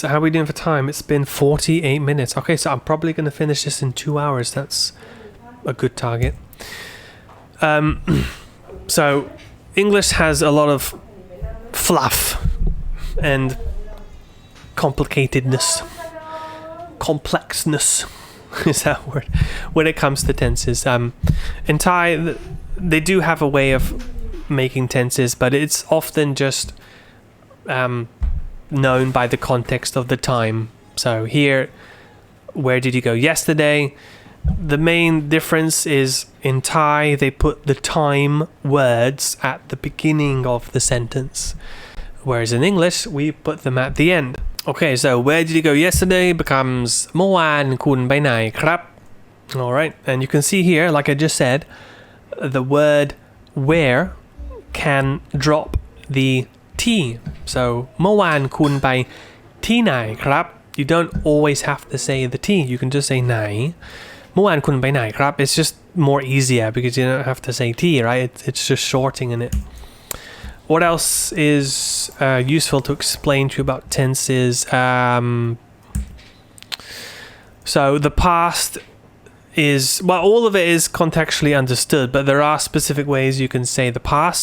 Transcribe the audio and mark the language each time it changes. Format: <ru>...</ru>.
<en>How are we doing for time? It's been 48 minutes. Okay, so I'm probably going to finish this in 2 hours. That's a good target. So, English has a lot of fluff and complicatedness. Complexness is that word when it comes to tenses. In Thai, they do have a way of making tenses, but it's often just known by the context of the time. So here, where did you go yesterday? The main difference is in Thai, they put the time words at the beginning of the sentence, whereas in English we put them at the end. Okay, so where did you go yesterday becomes</en> <th>เมื่อวานคุณไปไหนครับ</th> <en>Alright, and you can see here, like I just said, the word where can drop the T. So</en> <th>เมื่อวานคุณไปที่ไหนครับ</th> <en>You don't always have to say the T. You can just say ไหน</en> <th>เมื่อวานคุณไปไหนครับ</th> <en>It's just more easier because you don't have to say T, right? It's just shortening it. What else is useful to explain to you about tenses? So the past is, well, all of it is contextually understood, but there are specific ways you can say the past.</en>